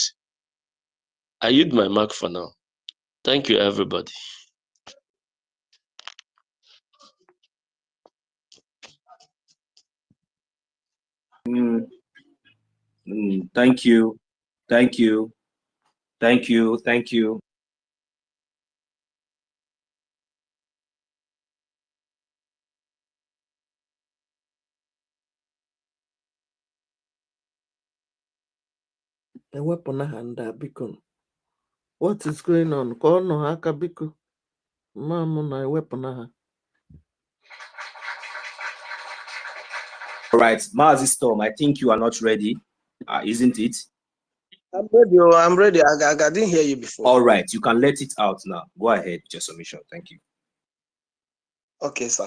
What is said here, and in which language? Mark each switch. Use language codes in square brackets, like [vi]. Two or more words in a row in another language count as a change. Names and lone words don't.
[en] I yield my mark for now. Thank you, everybody. Thank you. Thank you. Thank you. Thank you. [ig] ewepụna ha ndị a biko. [en] What is going on? [ig] Ka ọ nọ ha aka biko. Mama na ewepụna ha. [en] All right, Mazi Storm, I think you are not ready, isn't it? I'm ready. I'm ready. I didn't hear you before. All right, you can let it out now. Go ahead with your submission. Thank you. Okay, sir.